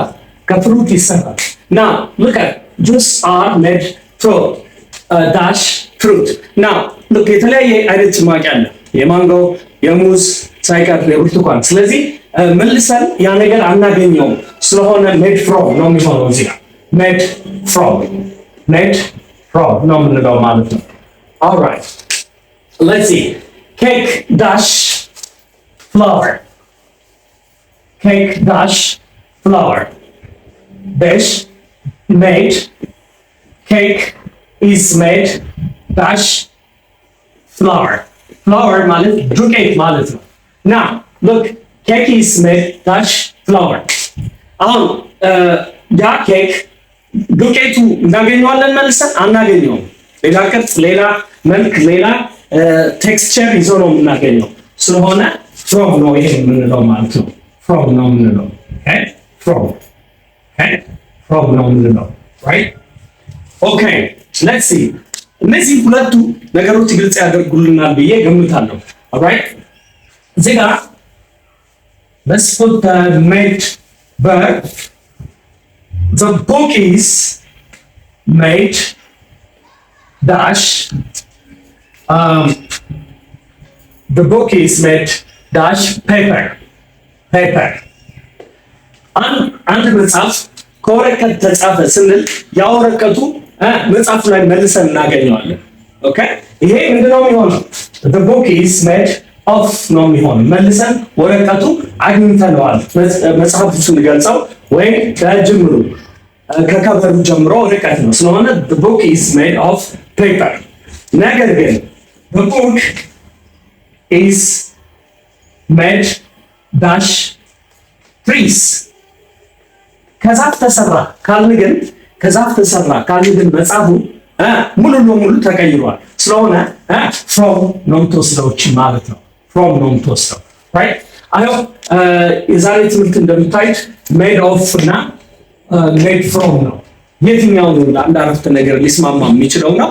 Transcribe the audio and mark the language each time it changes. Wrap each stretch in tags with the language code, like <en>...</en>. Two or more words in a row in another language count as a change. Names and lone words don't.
<am>ከፍሩት ይሰራል።</am> <en>now look at juice are made from dash fruit now look</en> <am>የተለያየ አይነት ጭማቂ አለ። የማንጎ የሙዝ ሳይቀር የብርቱካን። ስለዚህ መልሰን ያ ነገር አናገኘውም። ስለሆነ</am> <en>made from</en> <am>ነው የሚሆነው እዚህ ጋር</am> <en>made from</en> <am>ነው የምንለው ማለት ነው።</am> <en>alright let's see cake dash flour dash made cake is made dash flour</en> <am>ማለት ዱቄት ማለት ነው።</am> <en>now look cake is made dash flour</en> <am>አሁን ያ ኬክ ዱቄቱ እናገኘዋለን መልሰን አናገኘውም። ሌላ ቅርጽ፣ ሌላ መልክ፣ ሌላ ቴክስቸር ይዞ ነው የምናገኘው። ስለሆነ from ነው ይሄ የምንለው ማለት ነው። from ነው የምንለው from ነው የምንለው</am> <en>right okay let's see</en> <am>እነዚህ ሁለቱ ነገሮች ግልጽ ያደርጉልናል ብዬ ገምታለሁ። alright እዚህ ጋር</am> <en>let's put the made verb. The book is made dash the book is made dash paper</en> <am>አንድ መጽሐፍ ከወረቀት ተጻፈ ስንል ያ ወረቀቱ መጽሐፉ ላይ መልሰን እናገኘዋለን። ኦኬ ይሄ ምንድነው የሚሆነው?</am> <en>the book is made of</en> <am>ነው የሚሆነው። መልሰን ወረቀቱ አግኝተነዋል። መጽሐፉ ስንገልጸው ወይም ከጅምሩ ከከቨሩ ጀምሮ ወረቀት ነው። ስለሆነ</am> <en>the book is made of paper።</en> <am>ነገር ግን</am> <en>the book is made dash trees</en> <am>ከዛፍ ተሰራ ካልን ግን መጽሐፉ ሙሉ ለሙሉ ተቀይሯል። ስለሆነ from ነው የምትወስደው ማለት ነው። from ነው የምትወስደው</am> <en>right I hope</en> <am>የዛሬ ትምህርት እንደምታዩት</am> <en>made of</en> <am>እና</am> <en>made from</en> <am>ነው። የትኛው ነው አንድ አረፍተ ነገር ሊስማማ የሚችለው ነው?</am>